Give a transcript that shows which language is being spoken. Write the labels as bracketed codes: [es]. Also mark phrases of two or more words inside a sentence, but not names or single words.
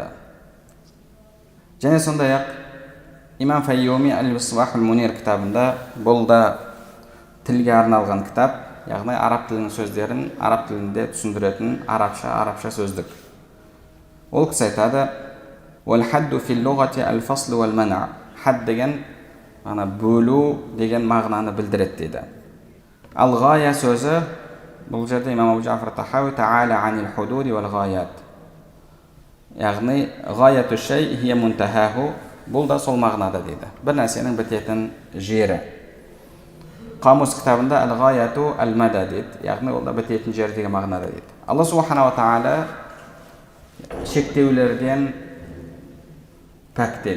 [kk] Және сондай-ақ имам Файюми Ал-Мисбах Ал-Мунир кітабында, бұл да тілге арналған кітап, яғни араб тілінің сөздерін араб тілінде түсіндіретін арабша сөздік. Ол кісі айтады: [ar] "والحد في اللغة الفصل والمنع". [kk] Хад деген ана бөлу деген мағынаны білдіреді дейді. Ал ғая сөзі, бұл жерде имам Абу Джафар Тахауи [ar] تعالى عن الحدود والغايات. [kk] Яғни [ar] غاية الشيء هي منتهاه, [kk] бұл да сол мағынада дейді. Бір нәрсенің бітетін жері. Қамус кітабында [ar] الغاية المدى [kk] дейді. Яғни ол да бітетін жер деген мағынада дейді. Алла субханала тағала шектеулерден пәк дейді.